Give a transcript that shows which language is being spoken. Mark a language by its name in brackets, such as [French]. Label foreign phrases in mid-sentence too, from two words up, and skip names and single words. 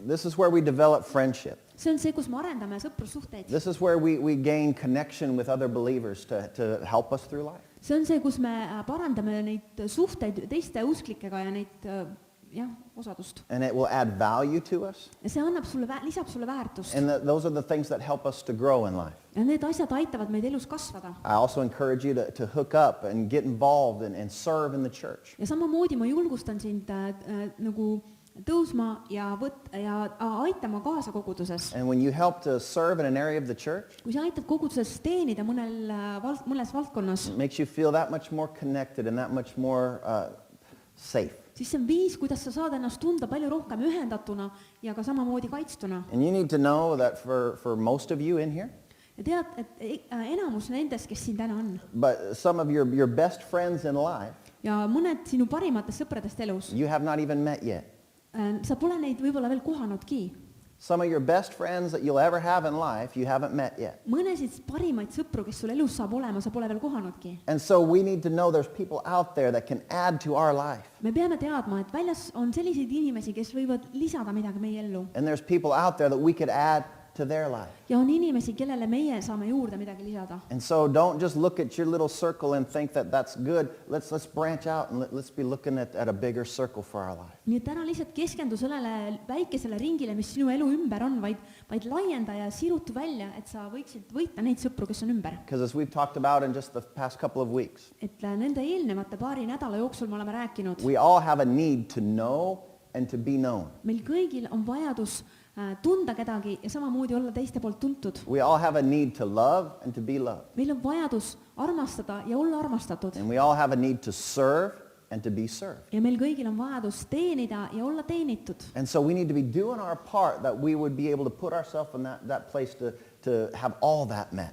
[English] This is where we develop friendship. [Estonian] See on see, kus me arendame sõprussuhteid. [English] This is where we gain connection with other believers to help us through life. [Estonian] See on see, kus me parandame neid suhteid teiste usklikega ja neid osadust. [English] And it will add value to us. [Estonian] Ja see annab sulle, lisab sulle väärtust. [English] And those are the things that help us to grow in life. [Estonian] Ja need asjad aitavad meid elus kasvada. [English] I also encourage you to hook up and get involved and serve in the church. [Estonian] Ja samamoodi ma julgustan sind nagu tõusma ja aitama kaasa koguduses. [English] And when you help to serve in an area of the church, [Estonian] Kui sa aitad koguduses teenida mõnes valdkonnas, [English] it makes you feel that much more connected and that much more safe. [Estonian] siis see on viis, kuidas sa saad ennast tunda palju rohkem ühendatuna ja ka samamoodi kaitstuna. [English] And you need to know that for most of you in here, [Estonian] Ja tead, et enamus nendest, kes siin täna on, [English] but some of your best friends in life, [Estonian] ja mõned sinu parimatest sõpradest elus, [English] you have not even met yet. [Estonian] sa pole neid võib-olla veel kohanudki. [English] Some of your best friends that you'll ever have in life, you haven't met yet. [Estonian] Mõnesid parimaid sõpru, kes sul elus saab olema, sa pole veel kohanudki. [English] And so we need to know there's people out there that can add to our life. [Estonian] Me peame teadma, et väljas on selliseid inimesi, kes võivad lisada midagi meie ellu. [English] And there's people out there that we could add to their life. [Estonian] Ja on inimesi, kellele meie saame juurde midagi lisada. [English] And so don't just look at your little circle and think that that's good. Let's branch out and let's be looking at a bigger circle for our life. [Estonian] Nii et ära lihtsalt keskendu sellele väikesele ringile, mis sinu elu ümber on, vaid laienda ja sirutu välja, et sa võiksid võita neid sõpru, kes on ümber. [English] Because as we've talked about in just the past couple of weeks, [Estonian] Et nende eelnevate paari nädala jooksul me oleme rääkinud, [English] we all have a need to know and to be known. [Estonian] meil kõigil on vajadus tunda kedagi ja samamoodi olla teiste poolt tuntud. [English] We all have a need to love and to be loved. [Estonian] Meil on vajadus armastada ja olla armastatud. [English] And we all have a need to serve and to be served. [Estonian] Ja meil kõigil on vajadus teenida ja olla teenitud. [English] And so we need to be doing our part that we would be able to put ourselves in that place to have all that met.